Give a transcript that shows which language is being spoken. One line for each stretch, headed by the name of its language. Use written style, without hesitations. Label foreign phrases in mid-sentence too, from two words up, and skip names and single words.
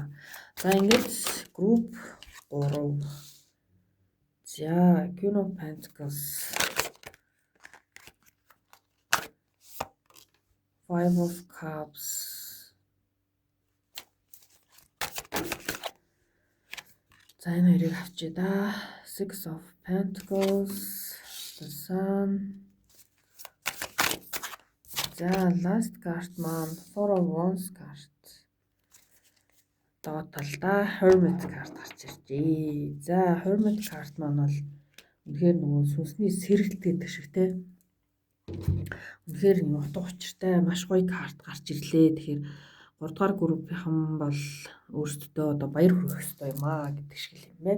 Mongolian: За ингээд групп 3 за Queen of Pentacles, Five of Cups, за энэ хоёрыг авчи да. Six of Pentacles, the Sun. За
English: last card
Mongolian: маань Four of Wands card. Доод талдаа Hermit card гарч иржээ. За Hermit card маань бол үнэхээр нөгөө сүнсний сэргэлт гэдэг шиг те. Үнэхээр нэг утга учиртай маш гоё карт гарч ирлээ. Тэгэхээр 3 дугаар группийнхан бол өөрсдөө одоо баяр хүргэх ёстой юм аа гэдэг шиг юм байна.